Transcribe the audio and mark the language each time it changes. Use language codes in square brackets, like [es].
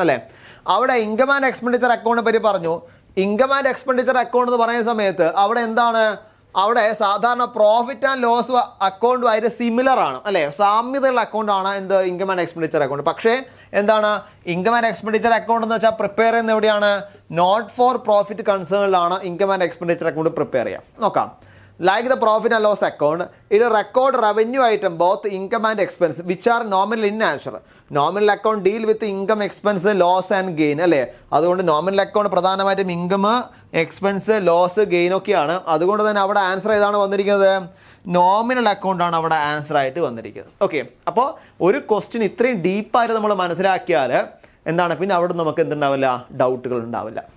[ml] അല്ലേ, അവിടെ income and expenditure അക്കൗണ്ടിനെ പറ്റി പറഞ്ഞു. ഇൻകം ആൻഡ് എക്സ്പെൻഡിച്ചർ അക്കൗണ്ട് എന്ന് പറയുന്ന സമയത്ത് അവിടെ എന്താണ്, അവിടെ സാധാരണ പ്രോഫിറ്റ് ആൻഡ് ലോസ് അക്കൗണ്ടുമായിട്ട് സിമിലർ ആണ്. അല്ലേ, സാമ്യതയുള്ള അക്കൗണ്ടാണ് എന്ത്, ഇൻകം ആൻഡ് എക്സ്പെൻഡിച്ചർ അക്കൗണ്ട്. പക്ഷേ എന്താണ്, ഇൻകം ആൻഡ് എക്സ്പെൻഡിച്ചർ അക്കൗണ്ട് എന്ന് വെച്ചാൽ പ്രിപ്പയർ ചെയ്യുന്നത് എവിടെയാണ്, not for profit കൺസേണിലാണ് income and expenditure account prepare ചെയ്യാം. നോക്കാം. [en] Like the profit and loss account, it will record revenue item, both income and expense, which are nominal in nature. Nominal account deal with income, expense, loss and gain. [ml] അല്ലേ, അതുകൊണ്ട് nominal account പ്രധാനമായിട്ടും income, expense, loss, gain ഒക്കെയാണ്. അതുകൊണ്ട് തന്നെ അവിടെ answer ഏതാണ് വന്നിരിക്കുന്നത്, nominal അക്കൗണ്ടാണ് അവിടെ ആൻസർ ആയിട്ട് വന്നിരിക്കുന്നത്. ഓക്കെ, അപ്പോൾ ഒരു ക്വസ്റ്റ്യൻ ഇത്രയും ഡീപ്പായിട്ട് നമ്മൾ മനസ്സിലാക്കിയാൽ എന്താണ്, പിന്നെ അവിടെ നമുക്ക് എന്തുണ്ടാവില്ല, ഡൗട്ടുകൾ ഉണ്ടാവില്ല.